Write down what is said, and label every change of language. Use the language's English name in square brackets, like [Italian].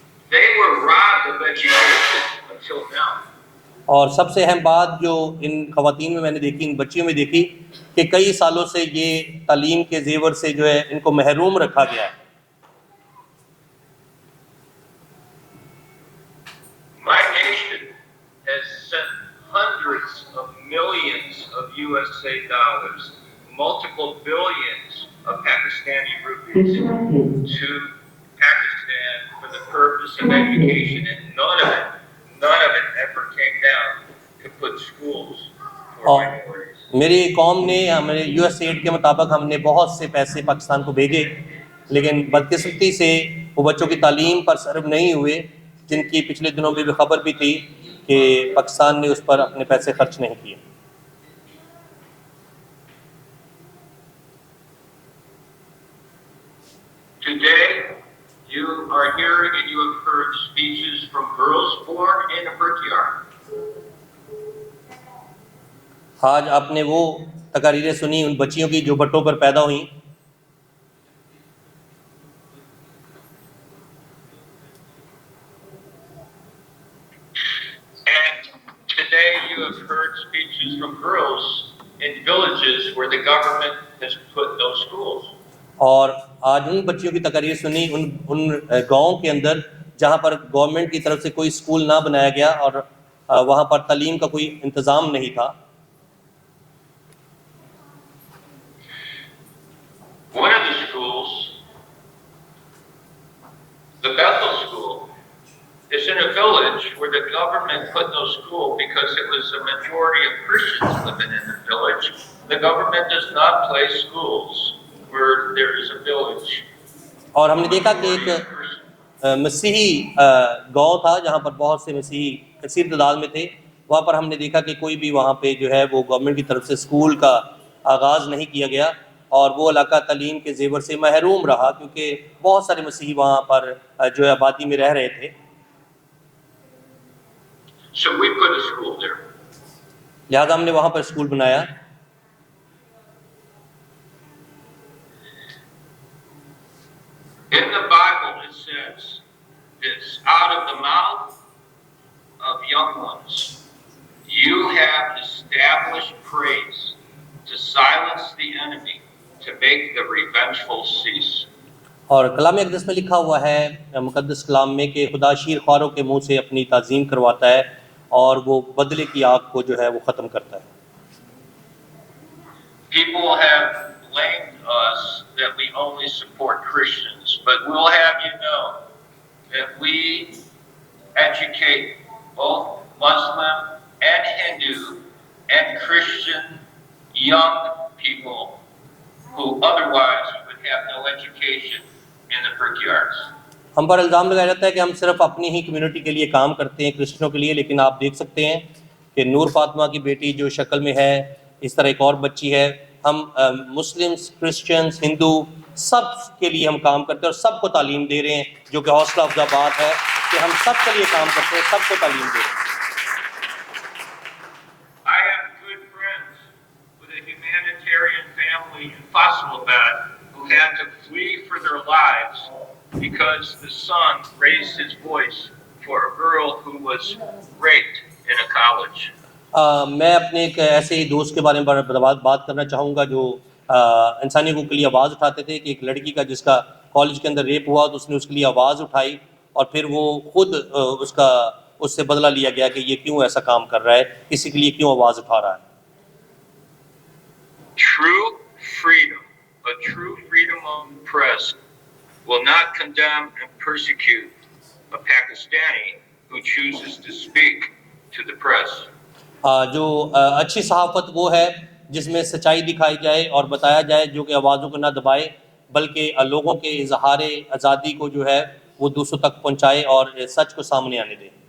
[English] They were robbed of education until now. [Urdu] اور سب سے اہم بات جو ان خواتین میں نے دیکھی، ان بچیوں میں دیکھی کہ کئی سالوں سے یہ تعلیم کے زیور سے جو ہے ان کو محروم رکھا گیا ہے. [English] My nation has sent hundreds of millions of USA dollars, multiple billions of Pakistani rupees to Pakistan for the purpose of education, and none of it ever came down to put schools for minorities. [Urdu] میری قوم نے ہمارے U S add کے مطابق ہم نے بہت سے پیسے پاکستان کو بھیجے لیکن بدقسمتی سے وہ بچوں کی تعلیم پر صرف نہیں ہوئے جن کی پچھلے دنوں میں بھی خبر بھی تھی کہ پاکستان نے اس پر اپنے پیسے خرچ نہیں کیے. [English] Today, you are here and you have heard speeches from girls born in a brickyard. [Urdu] آج آپ نے وہ تقاریریں سنی ان بچیوں کی جو بٹوں پر پیدا ہوئیں. [English] And today you have heard speeches from girls in villages where the government has put no schools. [Urdu] اور آج ان بچیوں کی تقاریر سنی ان گاؤں کے اندر جہاں پر گورنمنٹ کی طرف سے کوئی اسکول نہ بنایا گیا اور وہاں پر تعلیم کا کوئی انتظام نہیں تھا. [English] One of the schools, the Bethel School, is in a village where the government put no school because it was a majority of Christians living in the village. The government does not place schools where there is a village. [Urdu] اور ہم نے دیکھا کہ ایک مسیحی گاؤں تھا جہاں پر بہت سے مسیحی کثیر تعداد میں تھے. وہاں پر ہم نے دیکھا کہ کوئی بھی وہاں پہ جو ہے وہ گورنمنٹ کی طرف سے اسکول کا آغاز نہیں کیا گیا اور وہ علاقہ تعلیم کے زیور سے محروم رہا کیونکہ بہت سارے مسیحی وہاں پر جو ہے آبادی میں رہ رہے تھے. [English] So we put a school there. [Urdu] لہٰذا ہم نے وہاں پر اسکول بنایا. [English] In the Bible it says, it's out of the mouth of young ones. You have established praise to silence the enemy, to make the revengeful cease. [Urdu] اور کلام اقدس میں لکھا ہوا ہے مقدس کلام میں کہ خدا شیر خواروں کے منہ سے اپنی تعظیم کرواتا ہے اور وہ بدلے کی آگ کو جو ہے وہ ختم کرتا ہے. [English] People have blamed us that we only support Christians, but we'll have you know that we educate both Muslim and Hindu and Christian young people who otherwise would have no education in the brickyards. [Urdu] ہم پر الزام لگایا جاتا ہے کہ ہم صرف اپنی ہی community کے لیے کام کرتے ہیں کرسچنوں کے لیے لیکن آپ دیکھ سکتے ہیں کہ نور فاطمہ کی بیٹی جو شکل میں ہے اس طرح ایک اور بچی ہے. ہم مسلمس کرسچنس ہندو سب کے لیے ہم کام کرتے ہیں اور سب کو تعلیم دے رہے ہیں جو کہ حوصلہ افزا بات ہے کہ ہم سب کے لیے کام کرتے ہیں سب کو تعلیم دے رہے ہیں. [English] I have good friends with a humanitarian family in Faisalabad who had to flee for their lives because the son raised his voice for a girl who was raped in a college. [Urdu] میں اپنے ایک ایسے ہی دوست کے بارے میں بات کرنا چاہوں گا جو انسانی حقوق کے لیے آواز اٹھاتے تھے کہ ایک لڑکی کا جس کا کالج کے اندر ریپ ہوا تو اس نے اس کے لیے آواز اٹھائی اور پھر وہ خود اس سے بدلہ لیا گیا کہ یہ کیوں ایسا کام کر رہا ہے, کسی کے لیے کیوں آواز اٹھا رہا ہے. [English] True freedom, a true freedom of press, will not condemn and persecute a Pakistani who chooses to speak to the press. [Urdu] جو اچھی صحافت وہ ہے جس میں سچائی دکھائی جائے اور بتایا جائے, جو کہ آوازوں کو نہ دبائے بلکہ لوگوں کے اظہار آزادی کو جو ہے وہ دوسروں تک پہنچائے اور سچ کو سامنے آنے دے.